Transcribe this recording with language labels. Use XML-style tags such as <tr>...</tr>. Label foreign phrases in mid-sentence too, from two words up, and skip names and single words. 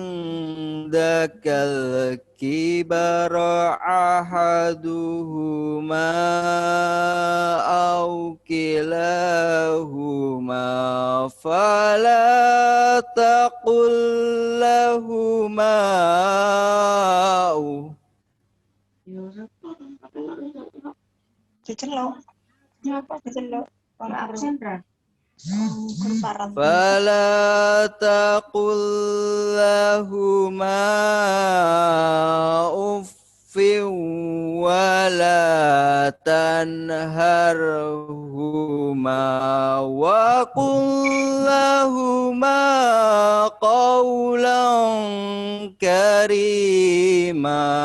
<ar>عندك الكبر أحدهما أو كلاهما فلا تقل لهما</ar> <id>Dicelok. Apa dicelok? Absen, Ra.</id> <ar>فلا تقل لهما أف ولا تنهرهما وقل لهما قولا كريما.</ar>